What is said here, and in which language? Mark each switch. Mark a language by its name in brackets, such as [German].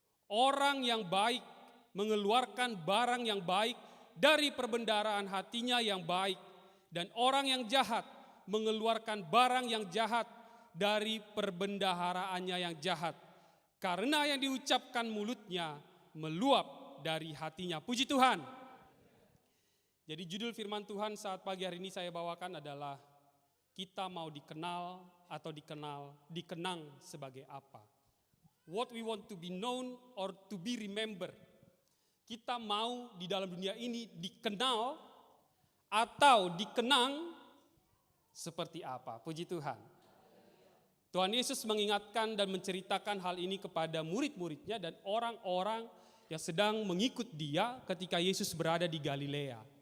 [Indonesian] Orang yang baik mengeluarkan barang yang baik dari perbendaharaan hatinya yang baik, dan orang yang jahat mengeluarkan barang yang jahat dari perbendaharaannya yang jahat. Karena yang diucapkan mulutnya meluap dari hatinya. Puji Tuhan. Jadi judul firman Tuhan saat pagi hari ini saya bawakan adalah kita mau dikenal atau dikenang sebagai apa? [English] What we want to be known or to be remembered. [Indonesian] Kita mau di dalam dunia ini dikenal atau dikenang seperti apa? Puji Tuhan. Tuhan Yesus mengingatkan dan menceritakan hal ini kepada murid-muridnya dan orang-orang yang sedang mengikut dia ketika Yesus berada di Galilea.